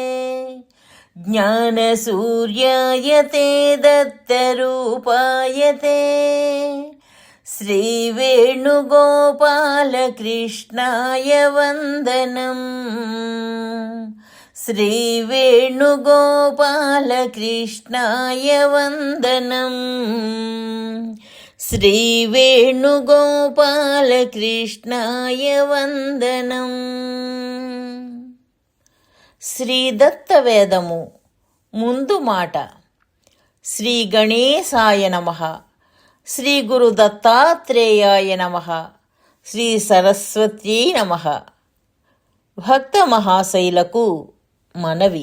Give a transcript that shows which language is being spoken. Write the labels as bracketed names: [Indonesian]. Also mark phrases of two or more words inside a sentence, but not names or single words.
[Sanskrit] ज्ञानसूर्यायते दत्तरूपायते श्रीवेणुगोपालकृष्णाय वन्दनम् श्रीवेणुगोपालकृष्णाय वन्दनम् श्रीवेणुगोपालकृष्णाय वन्दनम् [Telugu] శ్రీదత్తవేదము ముందు మాట. [Sanskrit] శ్రీ గణేశాయ నమః. శ్రీ గురు దత్తాత్రేయాయ నమః. శ్రీ సరస్వత్యై నమః. [Telugu] భక్త మహాశైలకు మనవి.